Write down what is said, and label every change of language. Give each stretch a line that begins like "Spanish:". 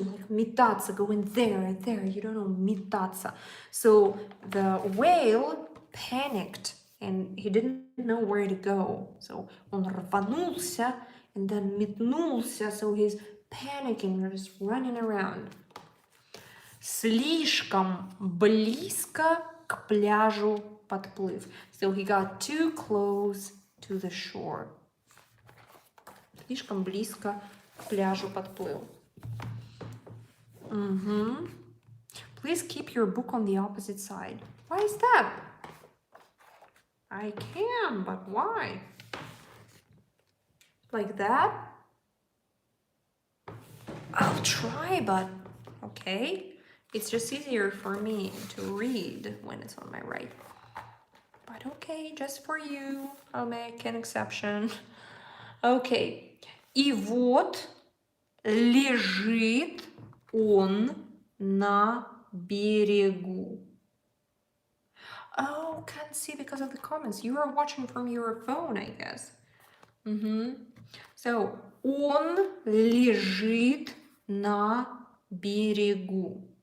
English: Like метаться, going there, you don't know, метаться. So the whale panicked and he didn't know where to go. So
Russian: он рванулся
English: and then метнулся, so he's panicking, just running around.
Russian: Слишком близко к пляжу подплыв.
English: So he got too close to the shore.
Russian: Слишком близко к пляжу подплыл.
English: Please keep your book on the opposite side. Why is that? I can, but why? Like that? I'll try, but okay. It's just easier for me to read when it's on my right. But okay, just for you, I'll make an exception.
Russian: Okay. И вот лежит он на берегу.
English: Oh, can't see because of the comments. You are watching from your phone, I guess.
Russian: So, он лежит на берегу.